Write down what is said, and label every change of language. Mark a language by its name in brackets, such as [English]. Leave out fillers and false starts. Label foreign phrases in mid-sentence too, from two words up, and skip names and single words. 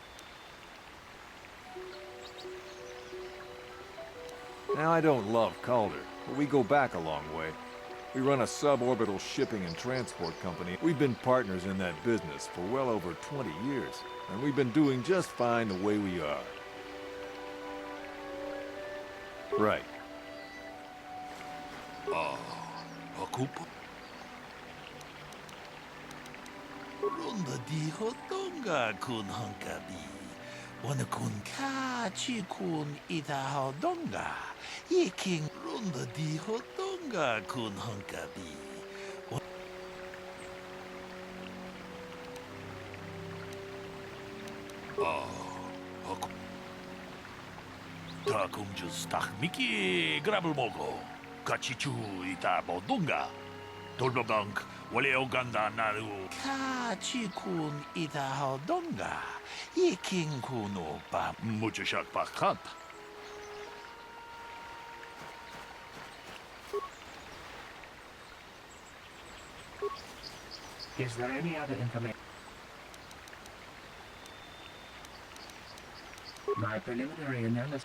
[English] Now, I don't love Calder, but we go back a long way. We run a suborbital shipping and transport company. We've been partners in that business for well over 20 years, and we've been doing just fine the way we are. Right. Ocupo. Runda di hodonga kun honkabi. Wana kun ka chi kun ita hodonga. Yeking runda di hodonga kun honkabi. Ta kum just tak miki grabel mogo. Kachichu ita bodunga. Tolbogank wale oganda naru. Kachi kun ita hodonga. Yeking kuno pa muchashak pakat. Is there any other information? My preliminary analysis...